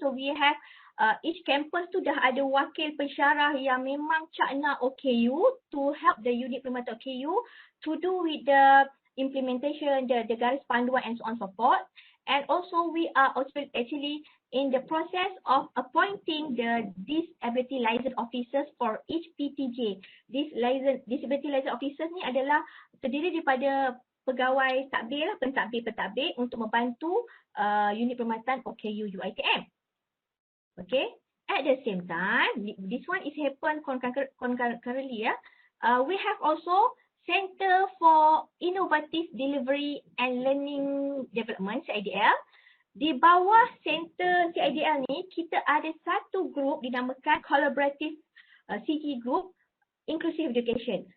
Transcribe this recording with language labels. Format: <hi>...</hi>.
<en>So we have each campus tu dah ada wakil pensyarah yang memang cakna OKU to help the unit perkhidmatan OKU to do with the implementation, the garis panduan and so on so forth. And also we are also actually in the process of appointing the disability liaison officers for each PTJ.</en> <ms>Disability liaison officers ni adalah terdiri daripada pegawai takbir lah, pentadbir untuk membantu unit perkhidmatan OKU UiTM.</ms> <en>Okay. At the same time, this one is happen concurrently. We have also Center for Innovative Delivery and Learning Development, CIDL.</en> <ms>Di bawah Center CIDL ni, kita ada satu grup dinamakan Collaborative CG Group Inclusive Education.</ms>